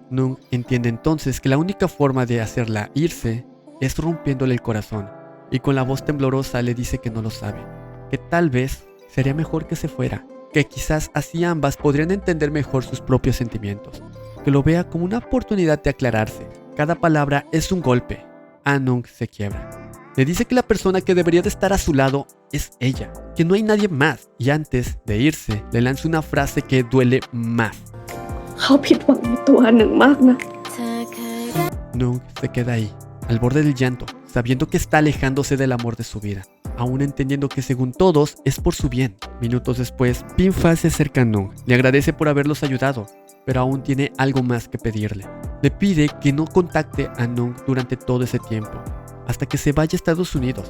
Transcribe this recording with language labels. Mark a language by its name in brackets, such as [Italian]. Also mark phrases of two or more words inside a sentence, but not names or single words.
[Spanish] Nung entiende entonces que la única forma de hacerla irse es rompiéndole el corazón, y con la voz temblorosa le dice que no lo sabe, que tal vez sería mejor que se fuera, que quizás así ambas podrían entender mejor sus propios sentimientos, que lo vea como una oportunidad de aclararse. Cada palabra es un golpe. Anung se quiebra. Le dice que la persona que debería de estar a su lado es ella, que no hay nadie más, y antes de irse le lanza una frase que duele más. [Thai] เขาผิดหวังในตัวหนึ่งมากนะ [Spanish] Nung se queda ahí, al borde del llanto, sabiendo que está alejándose del amor de su vida, aún entendiendo que según todos es por su bien. Minutos después, Pinfa se acerca a Nung, le agradece por haberlos ayudado, pero aún tiene algo más que pedirle. Le pide que no contacte a Nung durante todo ese tiempo, hasta que se vaya a Estados Unidos.